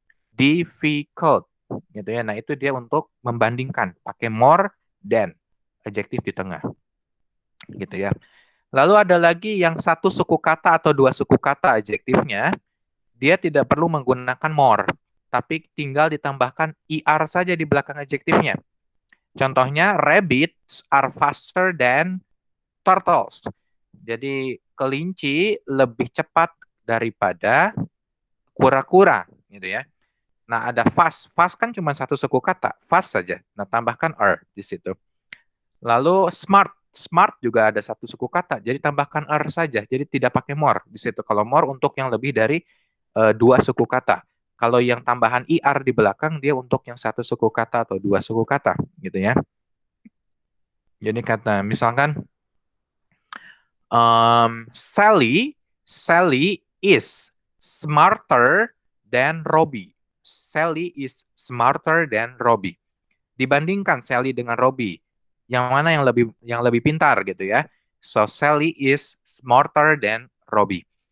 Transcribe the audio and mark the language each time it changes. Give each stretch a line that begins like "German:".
Indonesian: Difficult. Gitu ya. Nah, itu dia untuk membandingkan. Pakai more than. Adjektif di tengah. Gitu ya. Lalu ada lagi yang 1 suku kata atau 2 suku kata adjektifnya. dia tidak perlu menggunakan more, tapi tinggal ditambahkan er saja di belakang adjektifnya. Contohnya,
English: rabbits are faster than turtles.
Indonesian: Jadi kelinci lebih cepat daripada kura-kura, gitu ya. Nah, ada fast. Fast kan cuma satu suku kata, fast saja. Nah, tambahkan er di situ. Lalu smart. Smart juga ada satu suku kata, jadi tambahkan er saja. Jadi tidak pakai more di situ. Kalau more untuk yang lebih dari dua suku kata. Kalau yang tambahan er di belakang, dia untuk yang satu suku kata atau dua suku kata, gitu ya. Jadi kata, misalkan,
English: Sally is smarter than Robbie. Sally is smarter than Robbie.
Indonesian: Dibandingkan Sally dengan Robbie, yang mana yang lebih pintar gitu ya.
English: So Sally is smarter than Robbie.